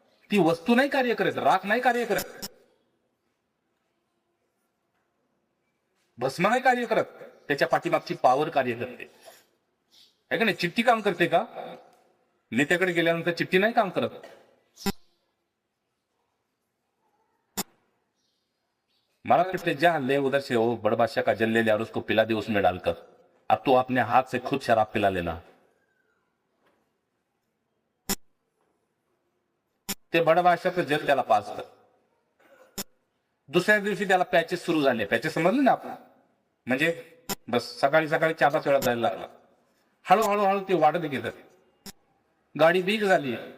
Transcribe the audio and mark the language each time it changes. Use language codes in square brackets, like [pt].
[mr] ती वस्तू नाही कार्य करत, राख नाही कार्य करत, भस्म नाही कार्य करत, त्याच्या पाठीमागची पावर कार्य करते, है का नाही? चिठ्ठी काम करते का? नेत्याकडे गेल्यानंतर चिठ्ठी नाही काम करत. [hi] मला कहते जा ले उधर से वो बड़ बादशाह का जल ले लिया और उसको पिला दे उसमें डालकर. अब तो अपने हाथ से खुद शराब पिला लेना. [mr] ते बड बादशाहचं जल त्याला पाजतं. दुसऱ्या दिवशी त्याला पॅचेस सुरू झाले. पॅचेस समजले ना आपण, म्हणजे बस सकाळी 4-5 वेळा जायला लागला. हळूहळू ते वाढत घेतात. गाडी बीक झाली.